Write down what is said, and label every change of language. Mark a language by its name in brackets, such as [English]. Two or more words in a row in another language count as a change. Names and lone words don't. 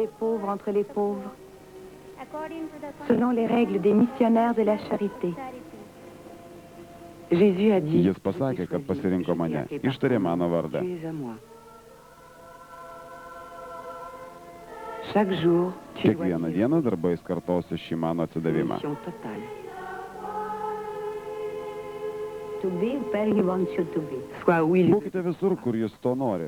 [French] Selon les règles des missionnaires de la charité. [Lithuanian] Jis pasakė, kad pasirinko mane, ištarė mano vardą. Kiekvieną dieną darbais kartosiu šį mano atsidavimą. Būkite visur, kur jis to nori.